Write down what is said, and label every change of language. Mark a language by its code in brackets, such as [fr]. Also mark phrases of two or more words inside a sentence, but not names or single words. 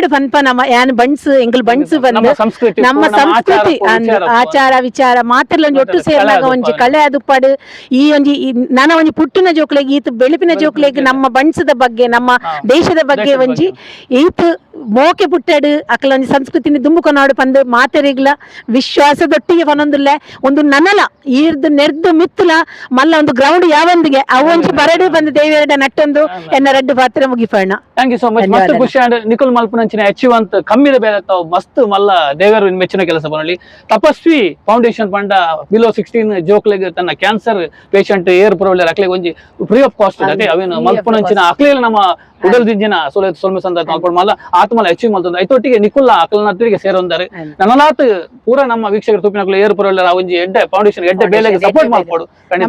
[tcy] ಪನ್ಪ ನಮ್ಮ ಯಾನ್ ಬಣ್ಸ್ ಎಂಕಲ್ ಬಣ್ಸ್ ಬಂದು ನಮ್ಮ ಸಂಸ್ಕೃತಿ ಆಚಾರ ವಿಚಾರ ಮಾತೆರ್ಲ ಒಂಜಿ ಒಟ್ಟು ಸೇರ್ಲಾಗ ಒಂಜಿ ಕಳೆ ಅದುಪ್ಪಡು ಈ ಒಂಜಿ ನನ್ನ ಒಂಜಿ ಪುಟ್ಟಿನ ಜೋಕ್ಲೆಗ್ ಈತ್ ಬೆಳುಪಿನ ಜೋಕ್ಲೆಗ್ ನಮ್ಮ ಬಣ್ಸದ ಬಗ್ಗೆ ನಮ್ಮ ದೇಶದ ಬಗ್ಗೆ ಒಂಜಿ ಈತ್ ಮೋಕೆ ಪುಟ್ಟಡು ಅಕಲ ಒಂಜಿ ಸಂಸ್ಕೃತಿನ ದುಂಬುಕೊನಾಡು ಪಂದು ಮಾತೆರೆಗ್ಲ ವಿಶ್ವಾಸದೊಟ್ಟಿಗೆ ಪನೊಂದುಲ್ಲೆ ಒಂದು ನನಲ ಈರ್ದು ನೆರ್ದು ಮಿತ್ತುಲ ಮಲ್ಲ ಒಂದು ಗ್ರೌಂಡ್ ಯಾವಂದಿಗೆ ಅವೊಂಜಿ ಬರಡು ಬಂದು ದೇವೇರಡ ನಟ್ಟೊಂದು ಎನ್ನ ರಡ್ಡು ಪಾತ್ರ ಮುಗಿಪಣ್ಣ. [en] thank you so much. [tcy] ಮಸ್ತ್ ಖುಷಿ ನಿಕುಲ್ ಮಲ್ಪನಂಚಿನ ಅಚೀವಂತ ಕಮ್ಮಿದ ಬೇರೆ ಮಸ್ತ್ ಮಲ್ಲ ದೇವರು ಮೆಚ್ಚಿನ ಕೆಲಸ ಬರಲಿ. ತಪಸ್ವಿ ಫೌಂಡೇಶನ್ ಪಂಡ ಬಿಲೋ 16 ಜೋಕ್ಲೆಗ್ ತನ್ನ [en] cancer patient [tcy] ಏರ್ ಪ್ರೊವೈಡರ್ ಅಕ್ಲೆಗ್ ಒಂಜಿ [en] free of cost [tcy] ಅದೇ ಅವೇನು ಮಲ್ಪನಂಚಿನ ಅಕ್ಲೆಲ್ಲ ನಮ್ಮ ಉಡಲ್ ದಿಂಜಿನ ಸೊಲ್ಮೆ ಸಂದ ಮಲ್ಲ ಆತ ಮಾತು ಮಲ್ಲ ಅಚೀವ್ ಮಾಡ್ತಂದು ಐತೊಟ್ಟಿಗೆ ನಿಕುಲ್ಲ ಅಕಲ್ನತ್ತಿಗೆ ಸೇರೊಂದಾರೆ ನನಲಾತ್ ಪೂರ ನಮ್ಮ ವೀಕ್ಷಕರು ತೂಪಿನಕುಲು ಏರು ಪುರಲ್ಲ ಒಂಜಿ ಎಡ್ಡೆ ಫೌಂಡೇಶನ್ ಎಡ್ಡೆ ಬೇಲೆಗೆ ಸಪೋರ್ಟ್ ಮಾಡ್ಕೊಡು ಖಂಡಿತ